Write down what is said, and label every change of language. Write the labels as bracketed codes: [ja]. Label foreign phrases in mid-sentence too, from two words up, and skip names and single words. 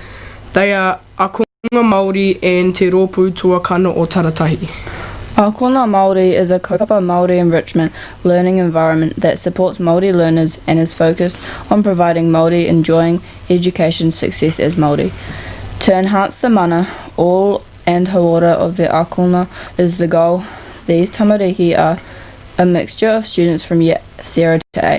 [en] They are Akonga Māori and Te Rōpū Tuakana o Taratahi. Akonga Māori is a [mi] kaupapa Māori [en] enrichment learning environment that supports Māori learners and is focused on providing Māori enjoying education success as Māori. To enhance the mana, all and hauora of the Akonga is the goal. These tamariki are a mixture of students from year 0 to 8.